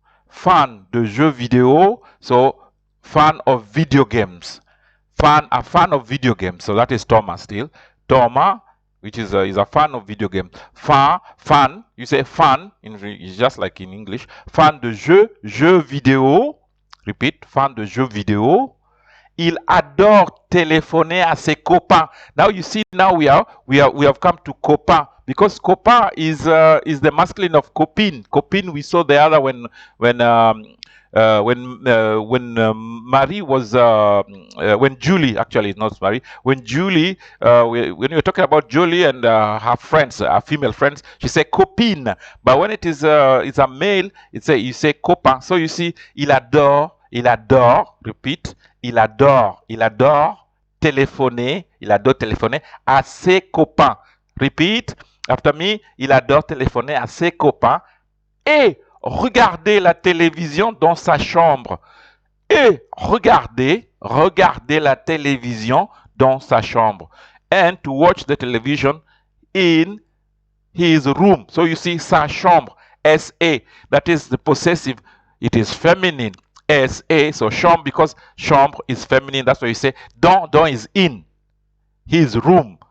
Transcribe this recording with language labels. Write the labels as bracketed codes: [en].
[fr] Fan de jeux vidéo. [en] So, fan of video games. A fan of video games. So that is Thomas still. Thomas, which is a fan of video games. Fan, you say fan, it's just like in English. [fr] Fan de jeux vidéo. Repeat, fan de jeux vidéo. Il adore téléphoner à ses copains. [en] Now you see, now we have come to copain, because copain is the masculine of copine. Copine, we saw the other when Marie was when Julie, actually not Marie, when Julie, when you're talking about Julie and her friends, her female friends, she said copine. But when it's a male, you say copain. So you see, [fr] il adore, repeat, il adore téléphoner à ses copains. [en] Repeat after me, [fr] il adore téléphoner à ses copains et regarder la télévision dans sa chambre. Et regarder la télévision dans sa chambre. [en] And to watch the television in his room. So you see, sa chambre, S-A, that is the possessive. It is feminine, S-A, so chambre, because chambre is feminine. That's why you say, dans is in his room.